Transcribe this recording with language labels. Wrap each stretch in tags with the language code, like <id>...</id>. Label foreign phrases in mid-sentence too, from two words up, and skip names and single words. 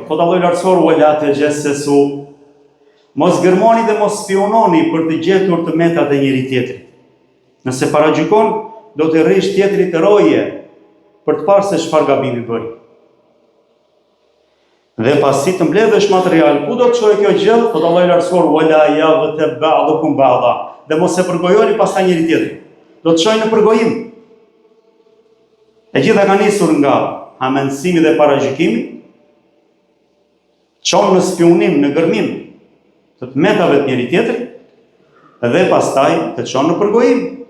<sq>Po Allahu i lartësuar:</sq> <ar>ولا تجسسوا,</ar> <sq>mos gërmoni dhe mos spiononi për të gjetur të metat e njëri tjetrit. Nëse paragjykon, do të rrish tjetrit të roje për të parë se çfarë gabimi bëri. Dhe pasi të mbledhësh material, ku do të çojë kjo gjë? Po Allahu i lartësuar:</sq> <ar>ولا يغتب بعضكم بعضا,</ar> <sq>dhe mos e përgojoni pastaj njëri tjetrin. Do të çojë në përgojim. E gjitha ka nisur nga hamendësimi dhe paragjykimi, çon në spionim, në gërmim të metave të njëri tjetrit, dhe pastaj të çon në përgojim.</sq>